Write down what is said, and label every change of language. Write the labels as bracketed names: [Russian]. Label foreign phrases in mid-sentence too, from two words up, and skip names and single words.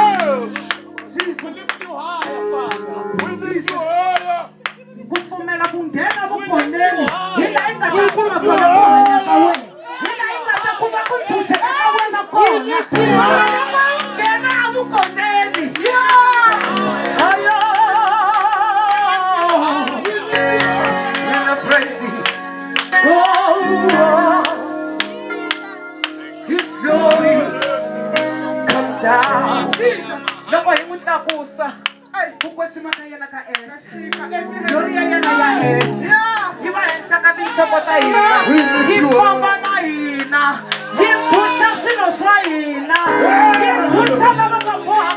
[Tsonga] ku pfumela ku nghena vukhongeni hi laha yi nga ta kuma kona ku hanya ka wena hi laha yi nga ta kuma ku tshunxeka ka wena kona nghena evukhongeni hayo [English] when the praises His glory comes down [Tsonga] loko hi n'wi tlakusa ku kwetsima ka yena ka ehenhla glory ya yena ya henhla yi va henhla ka tinhloko ta hina yi famba na hina yi pfuxa swilo swa hina yi pfuxa lava nga boha